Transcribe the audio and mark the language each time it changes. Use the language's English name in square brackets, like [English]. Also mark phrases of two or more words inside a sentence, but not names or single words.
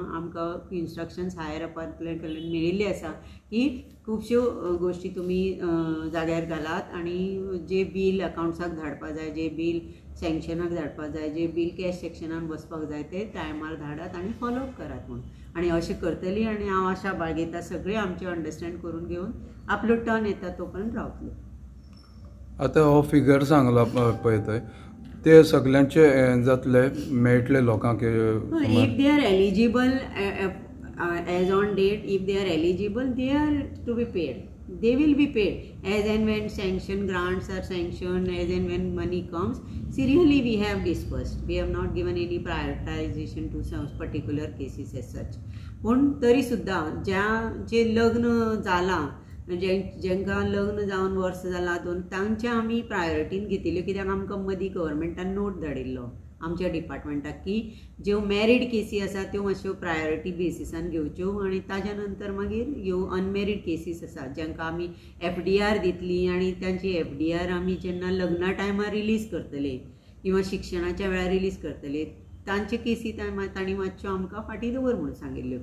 [Konkani] आमकां [English] instructions higher apartment [Konkani] कडल्यान मेळिल्ली आसा की खुबश्यो गोश्टी तुमी जाग्यार घालात आनी जे बील अकाउंट्साक धाडपा जाय, जे बील सँक्शनाक धाडपाक जाय, जे बील [English] cash sectionan [Konkani] बसपाक जाय ते टायमार धाडात आनी फॉलोअप करात म्हणून. आनी अशें करतली आनी हांव आशा बाळगीता सगळे आमचे अंडरस्टँड करून घेवन आपलो टर्न येता तो पर्यंत रावतलो. आतां हो फिगर सांगला पळय थंय ते सगळ्यांचे जातले मेळटले लोकांक. [English] if they are eligible age on date, if they are eligible they are to be paid. they will be paid as and when sanction grants are sanctioned, as and when money comes. Serially we have dispersed. We have not given any prioritization to some particular cases as such. [Konkani] पण तरी सुद्धा जे लग्न जाला जेंकां लग्न जावन वर्स जाला तांचे आमी प्रायोरिटीन घेतिल्ल्यो, कित्याक आमकां मदीं गव्हर्मेंटान नोट धाडिल्लो आमच्या डिपार्टमेंटाक की ज्यो [English] married casi [Konkani] आसा त्यो मातश्यो [English] priority basisan [Konkani] घेवच्यो, आनी ताज्या नंतर मागीर ह्यो [English] unmarried cases [Konkani] आसा जांकां आमी FDR दितली आनी तांची FDR आमी जेन्ना लग्ना टायमार रिलीज करतले किंवा शिक्षणाच्या वेळार रिलीज करतले तांचे केसी तांणी मातश्यो आमकां फाटीं दवर म्हणून सांगिल्ल्यो.